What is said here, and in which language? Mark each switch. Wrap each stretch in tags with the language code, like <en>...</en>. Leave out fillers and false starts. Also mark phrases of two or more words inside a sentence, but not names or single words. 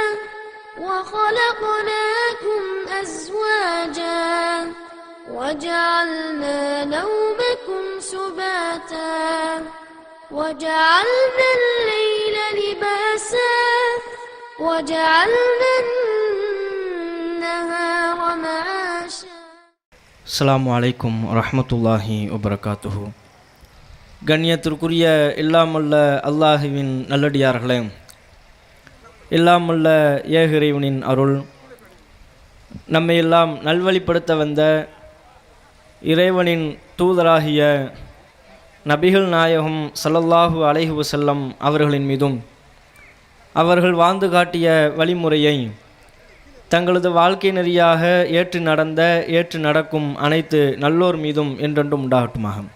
<ar>وخلقناكم أزواجا وجعلنا نومكم سباتا وجعلنا الليل لباسا وجعلنا النهار معاشا. السلام عليكم ورحمة الله وبركاته.</ar> <ta>கண்ணியத்திற்குரிய எல்லாமல்ல அல்லாஹுவின் நல்லடியார்களே, எல்லாமல்ல ஏகிறைவனின் அருள் நம்மை எல்லாம் நல்வழிப்படுத்த வந்த இறைவனின் தூதராகிய நபிகள் நாயகம்</ta> <ar>صلى الله عليه وسلم</ar> <ta>அவர்களின் மீதும் அவர்கள் வாழ்ந்து காட்டிய வழிமுறையை தங்களது வாழ்க்கை நெறியாக ஏற்று நடக்கும் அனைத்து நல்லோர் மீதும் என்றென்றும் உண்டாகட்டுமாக.</ta>